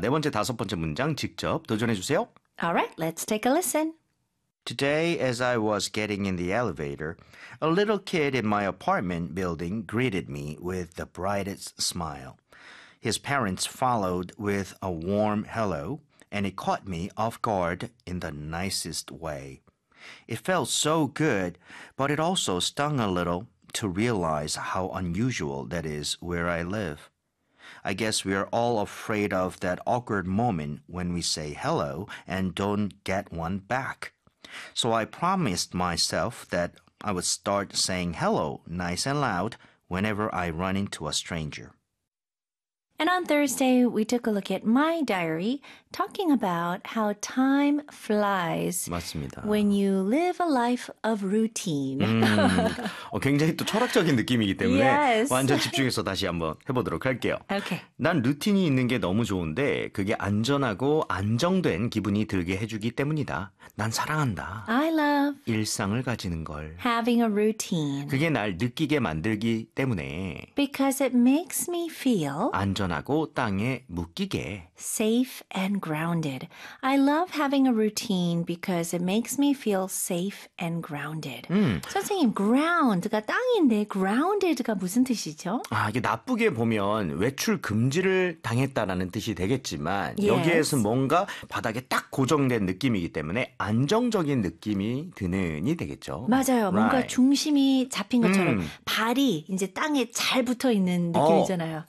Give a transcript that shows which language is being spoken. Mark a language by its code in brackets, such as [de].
[ko] 네 번째, 다섯 번째 문장 직접 도전해 주세요. [en] All right. Let's take a listen. Today, as I was getting in the elevator, a little kid in my apartment building greeted me with the brightest smile. His parents followed with a warm hello, and it caught me off guard in the nicest way. It felt so good, but it also stung a little to realize how unusual that is where I live. I guess we are all afraid of that awkward moment when we say hello and don't get one back. So I promised myself that I would start saying hello nice and loud whenever I run into a stranger. And on Thursday, we took a look at my diary, talking about how time flies [ko] 맞습니다. [en] when you live a life of routine. [ko] 굉장히 또 철학적인 느낌이기 때문에 [en] yes. [ko] 완전 집중해서 다시 한번 해보도록 할게요. [en] Okay. [ko] 난 루틴이 있는 게 너무 좋은데 그게 안전하고 안정된 기분이 들게 해주기 때문이다. 난 사랑한다. [en] I love [ko] 일상을 가지는 걸. [en] Having a routine. [ko] 그게 날 느끼게 만들기 때문에 [en] Because it makes me feel [ko] 안전하고 땅에 묶이게 [en] safe and grounded. I love having a routine because it makes me feel safe and grounded. [ko] 선생님, ground가 땅인데 grounded가 무슨 뜻이죠? 아, 이게 나쁘게 보면 외출 금지를 당했다라는 뜻이 되겠지만 [en] yes. [ko] 여기에서 뭔가 바닥에 딱 고정된 느낌이기 때문에 안정적인 느낌이 드는이 되겠죠. 맞아요. [en] Right. [ko] 뭔가 중심이 잡힌 것처럼 발이 이제 땅에 잘 붙어 있는 느낌이잖아요.